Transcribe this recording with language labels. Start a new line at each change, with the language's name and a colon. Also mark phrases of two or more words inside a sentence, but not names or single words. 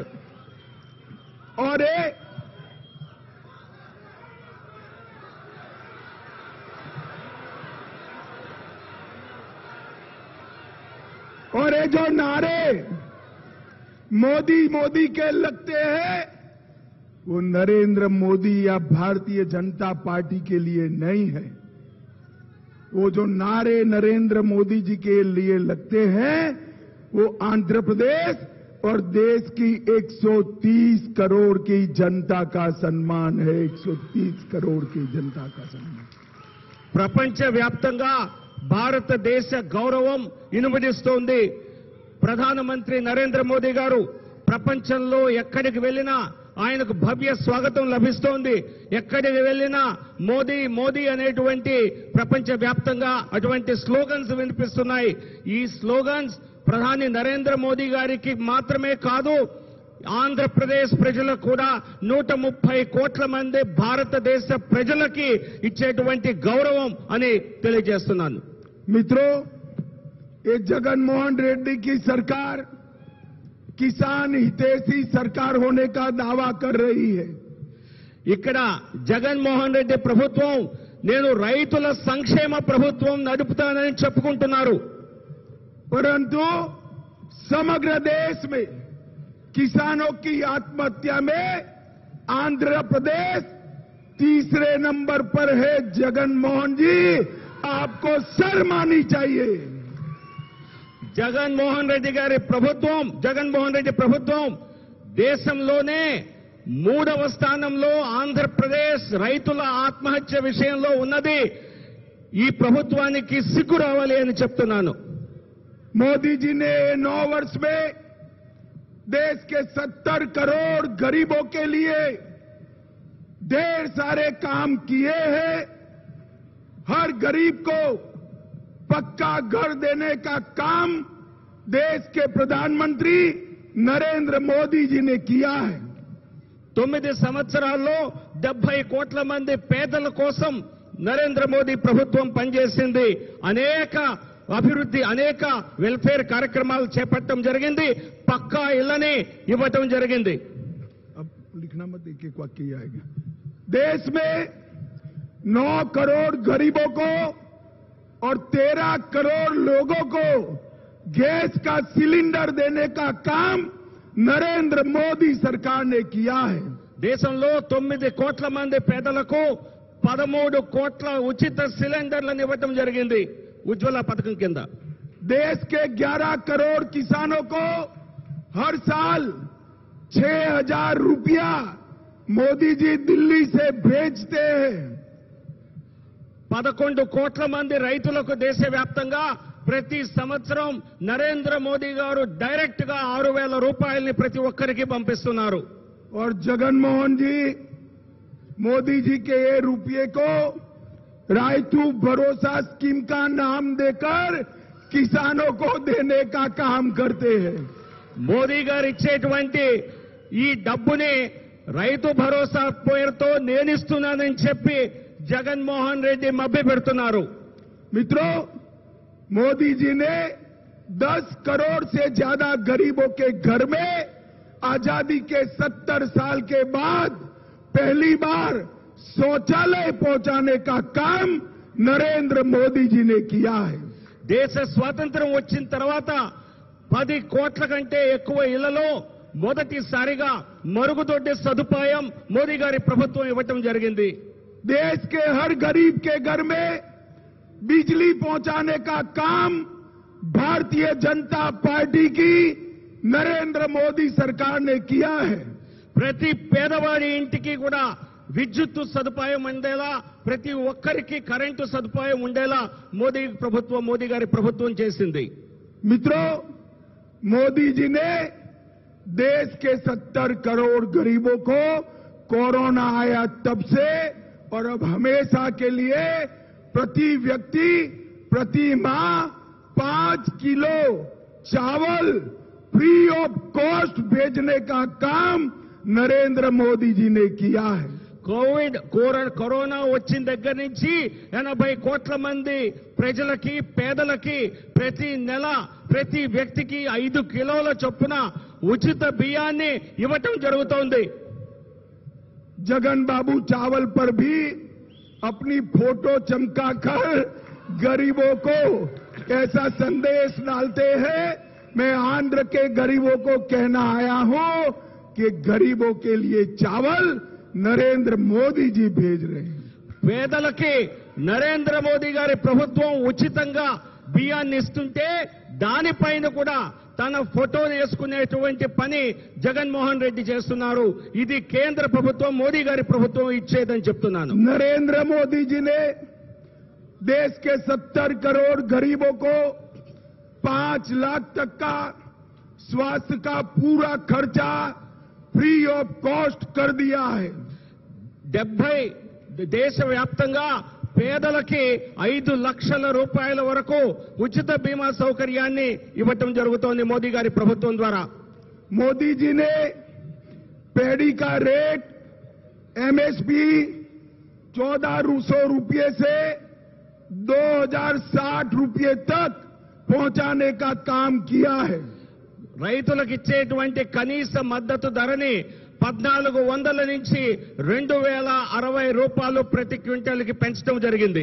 Hindi: और ये जो नारे मोदी मोदी के लगते हैं, वो नरेंद्र मोदी या भारतीय जनता पार्टी के लिए नहीं है। वो जो नारे नरेंद्र मोदी जी के लिए लगते हैं, वो आंध्र प्रदेश और देश की 130 करोड़ की जनता का सम्मान है। 130 करोड़ की जनता का सम्मान।
Telugu: ప్రపంచవ్యాప్తంగా భారతదేశ గౌరవం ఇనుమడిస్తోంది. ప్రధానమంత్రి నరేంద్ర మోదీ గారు ప్రపంచంలో ఎక్కడికి వెళ్ళినా ఆయనకు భవ్య స్వాగతం లభిస్తోంది. ఎక్కడికి వెళ్ళినా మోదీ మోదీ అనేటువంటి ప్రపంచవ్యాప్తంగా అటువంటి స్లోగన్స్ వినిపిస్తున్నాయి. ఈ స్లోగన్స్ ప్రధాని నరేంద్ర మోదీ గారికి మాత్రమే కాదు, ఆంధ్రప్రదేశ్ ప్రజలకు కూడా 130 కోట్ల మంది భారతదేశ ప్రజలకి ఇచ్చేటువంటి గౌరవం అని తెలియజేస్తున్నాను.
Hindi: मित्रों, ये जगनमोहन रेड्डी की सरकार किसान हितैषी सरकार होने का दावा कर रही है.
Telugu: ఇక్కడ జగన్మోహన్ రెడ్డి ప్రభుత్వం నేను రైతుల సంక్షేమ ప్రభుత్వం నడుపుతానని చెప్పుకుంటున్నారు.
Hindi: परंतु समग्र देश में किसानों की आत्महत्या में आंध्र प्रदेश तीसरे नंबर पर है. जगनमोहन जी, आपको शर्म आनी चाहिए.
Telugu: జగన్మోహన్ రెడ్డి ప్రభుత్వం దేశంలోనే 3వ స్థానంలో ఆంధ్రప్రదేశ్ రైతుల ఆత్మహత్య విషయంలో ఉన్నది. ఈ ప్రభుత్వానికి సిగ్గు రావాలి అని చెప్తున్నాను.
Hindi: मोदी जी ने 9 वर्ष में देश के 70 करोड़ गरीबों के लिए ढेर सारे काम किए हैं. हर गरीब को पक्का घर देने का काम देश के प्रधानमंत्री नरेंद्र मोदी जी ने किया है.
Telugu: 9 సంవత్సరాల్లో 70 కోట్ల మంది పేదల కోసం నరేంద్ర మోదీ ప్రభుత్వం పనిచేసింది. అనేక అభివృద్ధి అనేక వెల్ఫేర్ కార్యక్రమాలు చేపట్టడం జరిగింది. పక్కా ఇళ్లని ఇవ్వటం జరిగింది.
Hindi: अब लिखना मत, एक एक वाक्य ही आएगा. देश में 9 करोड़ गरीबों को और 13 करोड़ लोगों को गैस का सिलेंडर देने का काम नरेंद्र मोदी सरकार ने किया है.
Telugu: దేశంలో 9 కోట్ల మంది పేదలకు 13 కోట్ల ఉచిత సిలిండర్లను ఇవ్వటం జరిగింది ఉజ్వల పథకం కింద.
Hindi: देश के 11 करोड़ किसानों को हर साल 6,000 रुपया मोदी जी दिल्ली से भेजते हैं.
Telugu: 11 కోట్ల మంది రైతులకు దేశవ్యాప్తంగా ప్రతి సంవత్సరం నరేంద్ర మోదీ గారు డైరెక్ట్ గా 6,000 రూపాయల్ని ప్రతి ఒక్కరికి పంపిస్తున్నారు.
Hindi: और जगनमोहन जी मोदी जी के ये रुपये को रायतू भरोसा स्कीम का नाम देकर किसानों को देने का काम करते हैं.
Telugu: మోదీ గారు ఇచ్చేటువంటి ఈ డబ్బుని రైతు భరోసా పేరుతో నేనిస్తున్నానని చెప్పి జగన్మోహన్ రెడ్డి మభ్య పెడుతున్నారు.
Hindi: मित्रों, मोदी जी ने 10 करोड़ से ज्यादा गरीबों के घर में आजादी के 70 साल के बाद पहली बार शौचालय पहुंचाने का काम नरेंद्र मोदी जी ने किया है.
Telugu: దేశ స్వాతంత్ర్యం వచ్చిన తర్వాత 10 కోట్ల కంటే ఎక్కువ ఇళ్లలో మొదటిసారిగా మరుగుదొడ్డి సదుపాయం మోదీ గారి ప్రభుత్వం ఇవ్వటం జరిగింది.
Hindi: देश के हर गरीब के घर में बिजली पहुंचाने का काम भारतीय जनता पार्टी की नरेंद्र मोदी सरकार ने किया है.
Telugu: ప్రతి పేదవాడి ఇంటికి కూడా విద్యుత్తు సదుపాయం ఉండేలా, ప్రతి ఒక్కరికి కరెంటు సదుపాయం ఉండేలా మోదీ గారి ప్రభుత్వం చేసింది.
Hindi: मित्रों, मोदी जी ने देश के 70 करोड़ गरीबों को कोरोना आया तब से और अब हमेशा के लिए प्रति व्यक्ति प्रति माह 5 किलो चावल
English: free of cost
Hindi: भेजने का काम नरेंद्र मोदी जी ने किया है.
Telugu: కరోనా వచ్చిన దగ్గర నుంచి 80 కోట్ల మంది ప్రజలకి, పేదలకి ప్రతి నెల ప్రతి వ్యక్తికి 5 కిలోల చొప్పున ఉచిత బియ్యాన్ని ఇవ్వటం జరుగుతోంది.
Hindi: जगन बाबू चावल पर भी अपनी फोटो चमकाकर गरीबों को ऐसा संदेश डालते हैं. मैं आंध्र के गरीबों को कहना आया हूं कि गरीबों के लिए चावल नरेंद्र मोदी जी भेज रहे हैं.
Telugu: పేదలకి నరేంద్ర మోదీ గారి ప్రభుత్వం ఉచితంగా బియ్యాన్ని ఇస్తుంటే దానిపైన కూడా తన ఫోటో వేసుకునేటువంటి పని జగన్మోహన్ రెడ్డి చేస్తున్నారు. ఇది కేంద్ర ప్రభుత్వం మోదీ గారి ప్రభుత్వం ఇచ్చేదని చెప్తున్నాను.
Hindi: नरेंद्र मोदी जी ने देश के 70 करोड़ गरीबों को 5 लाख तक का स्वास्थ्य का पूरा खर्चा
English: free of cost
Hindi: कर दिया है.
Telugu: 70 దేశవ్యాప్తంగా పేదలకి 5 లక్షల రూపాయల వరకు ఉచిత బీమా సౌకర్యాన్ని ఇవ్వటం జరుగుతోంది మోదీ గారి ప్రభుత్వం ద్వారా.
Hindi: मोदी जी ने पैडी का
English: rate MSP
Hindi: 1400 रुपये से 2060 रुपये तक पहुंचाने का काम किया है.
Telugu: రైతులకు ఇచ్చేటువంటి కనీస మద్దతు ధరని 1400 నుంచి 2060 రూపాయలు ప్రతి క్వింటల్కి పెంచడం జరిగింది.